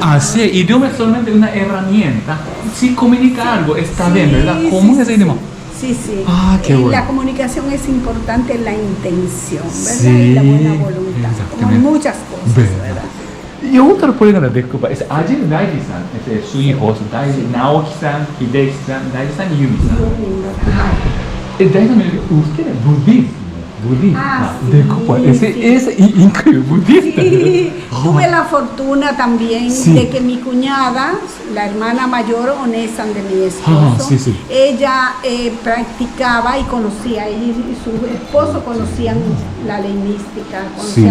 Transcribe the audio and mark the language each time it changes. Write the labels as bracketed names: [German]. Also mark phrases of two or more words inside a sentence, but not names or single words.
[Spanish] Así, idioma es solamente una herramienta. Si comunica algo, está bien, ¿verdad? ¿Cómo es ese idioma? Sí, sí. Ah, qué bueno. La comunicación es importante en la intención, ¿verdad? Sí, y la buena voluntad. Como en exactamente. muchas cosas, ¿Verdad? ¿verdad? Y otra pregunta, disculpa, es ayer Daiji-san, es su hijo, Naoki-san, Hideki-san, Daiji-san y Yumi-san. Daiji-san me dijo, usted es budista. Ah, sí, Disculpa, sí. es increíble, budista. Sí, tuve la fortuna también Sí. de que mi cuñada, la hermana mayor Onesan de mi esposo, sí. ella practicaba y conocía, ella y su esposo conocían la ley mística, conocían